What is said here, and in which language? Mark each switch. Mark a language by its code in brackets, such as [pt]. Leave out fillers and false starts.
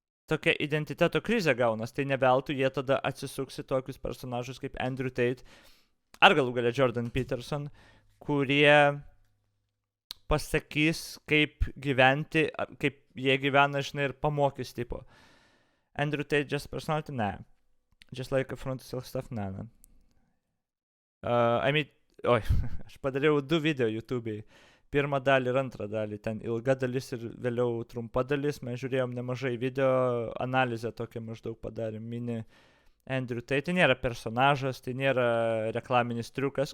[lt] tokia identiteto krizė gaunas, tai neveltui jie tada atsisuks į tokius personažus kaip Andrew Tate ar galų galia Jordan Peterson, kurie pasakys, kaip gyventi, kaip jie gyvena, žinai, ir pamokys tipo. [en] Andrew Tate just personality? Nah. Just like a front to sell stuff? Nah. [lt] Aš padariau 2 video YouTube'ai. Pirmą dalį ir antrą dalį. Ten ilga dalis ir vėliau trumpa dalis. Mes žiūrėjom nemažai video, analizę tokią maždaug padarėm. Mini Andrew Tate. Tai nėra personažas, tai nėra reklaminis triukas.